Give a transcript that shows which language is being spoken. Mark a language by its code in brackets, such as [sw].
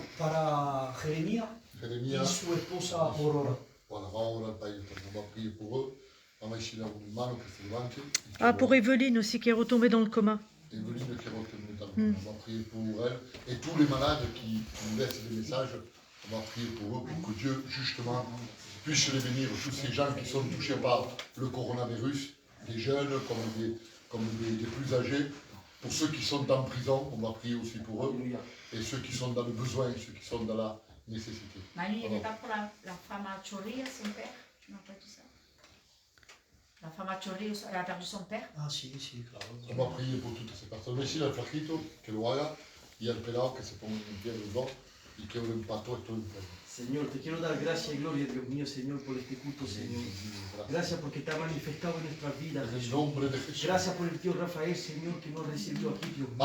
[es] Para Jeremías y su esposa Aurora. Voilà, vamos a orar para ellos, [fr] on va prier pour eux. [es] Vamos a decirle a un hermano que se levante. [fr] Ah, pour Evelyne aussi, qui est retombée dans le coma. Evelyne qui est retombée dans le coma. On va prier pour elle. Et tous les malades qui nous laissent des messages, on va prier pour eux, pour que Dieu, justement, puisse les bénir. Tous ces gens qui sont touchés par le coronavirus, des jeunes comme des plus âgés. Pour ceux qui sont en prison, on va prier aussi pour eux. Et ceux qui sont dans le besoin, ceux qui sont dans la nécessité. Manu, il n'est pas pour la femme à Chorrillos, son père? Tu m'as pas dit ça? La femme à Chorrillos, elle a perdu son père? [es] Ah, sí, claro. [fr] On va prier pour toutes ces personnes. [es] Merci al flacito, que lo haga, y al pelado que se ponga en pie los dos y que oren para todo esto enfermo. Señor, te quiero dar gracias y gloria, Dios mío, Señor, por este culto, Señor. Gracias porque te ha manifestado en nuestras vidas, Jesús. En el nombre de Jesús. Gracias por el tío Rafael, Señor, que nos recibió aquí, Dios mío.